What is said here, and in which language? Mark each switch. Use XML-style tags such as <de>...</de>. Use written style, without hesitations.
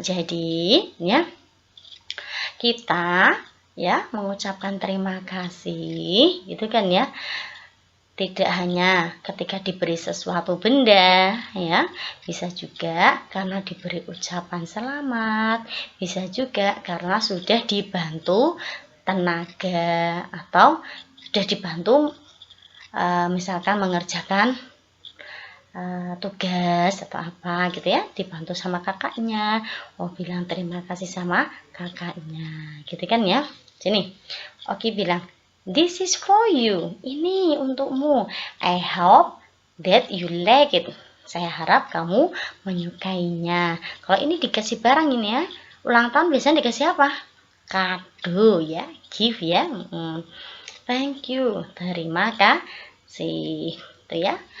<id>Jadi, ya, kita ya mengucapkan terima kasih gitu kan ya, tidak hanya ketika diberi sesuatu benda ya, bisa juga karena diberi ucapan selamat, bisa juga karena sudah dibantu tenaga atau sudah dibantu misalkan mengerjakan tugas atau apa gitu ya, dibantu sama kakaknya, bilang terima kasih sama kakaknya gitu kan ya. Sini, Oki bilang,</id> <en>this is for you.</en> <id>Ini untukmu.</id> <en>I hope that you like it.</en> <id>Saya harap kamu menyukainya. Kalau ini dikasih barang ini ya, ulang tahun biasanya dikasih apa? Kado ya, gift ya.</id> <en>Thank you.</en> <id>Terima kasih. Itu ya.</id>